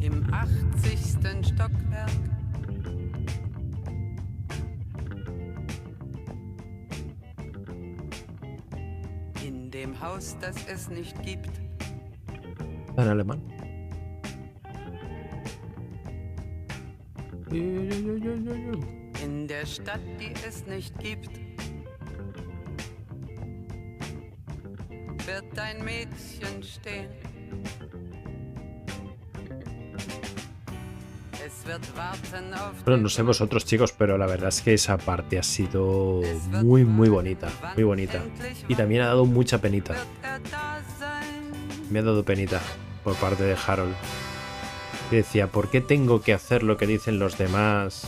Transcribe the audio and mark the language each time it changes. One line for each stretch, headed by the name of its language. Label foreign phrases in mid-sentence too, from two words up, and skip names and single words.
German: 80. Stockwerk. In dem Haus, das es nicht gibt.
Spanish: En alemán.
German: In der Stadt, die es nicht gibt, wird ein Mädchen stehen. Es wird warten auf.
Spanish: Bueno, no sé vosotros, chicos, pero la verdad es que esa parte ha sido muy, muy bonita. Muy bonita. Y también ha dado mucha penita. Me ha dado penita por parte de Harold. Y decía, ¿por qué tengo que hacer lo que dicen los demás?